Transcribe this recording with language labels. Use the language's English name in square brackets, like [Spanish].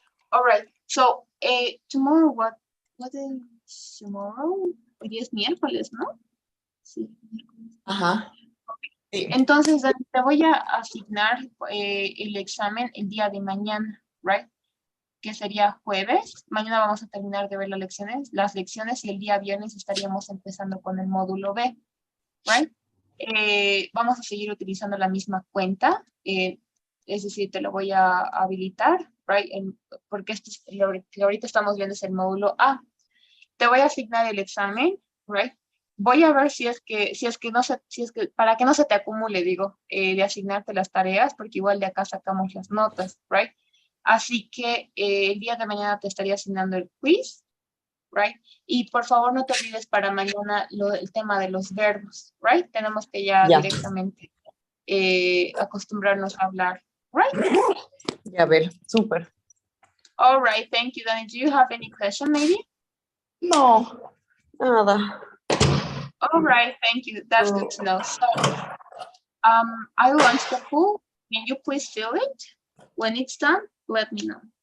[English] All right, so tomorrow, what is tomorrow? [Spanish] Hoy día es miércoles, ¿no? Sí. Ajá. Sí. Entonces, te voy a asignar el examen el día de mañana, right? Que sería jueves. Mañana vamos a terminar de ver las lecciones y el día viernes estaríamos empezando con el módulo B, right? Vamos a seguir utilizando la misma cuenta, es decir, te lo voy a habilitar, right? Porque lo que ahorita estamos viendo es el módulo A. Te voy a asignar el examen, right? Voy a ver si es que para que no se te acumule, digo, de asignarte las tareas, porque igual de acá sacamos las notas, right? Así que el día de mañana te estaría asignando el quiz, right? Y por favor no te olvides para mañana el tema de los verbos, right? Tenemos que ya directamente acostumbrarnos a hablar, right? Ya ver, super. [English] All right, thank you, Dani. Do you have any question maybe? [Spanish] No, nada. [English] All right, thank you. That's good to know. So, I launched the pool. Can you please fill it? When it's done, let me know.